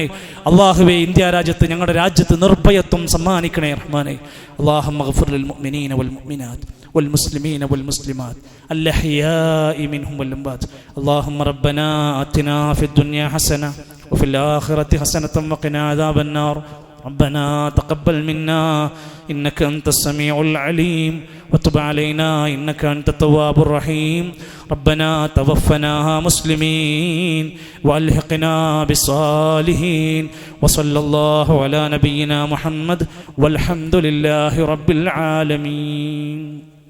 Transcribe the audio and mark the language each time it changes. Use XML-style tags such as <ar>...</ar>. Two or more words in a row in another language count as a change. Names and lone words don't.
<ml>അല്ലാഹുവേ, ഇന്ത്യ രാജ്യത്ത്, ഞങ്ങളുടെ രാജ്യത്ത് നിർഭയത്വം സമ്മാനിക്കണേ റഹ്മാനെ.</ml> <ar>اللهم اغفر للمؤمنين والمؤمنات والمسلمين والمسلمات الأحياء منهم والأموات. اللهم ربنا آتنا في الدنيا حسنة وفي الآخرة حسنة وقنا عذاب النار. ربنا تقبل منا إنك أنت السميع العليم وتب علينا إنك أنت التواب الرحيم. ربنا توفنا مسلمين وألحقنا بالصالحين. وصلى الله على نبينا محمد والحمد لله رب العالمين.</ar>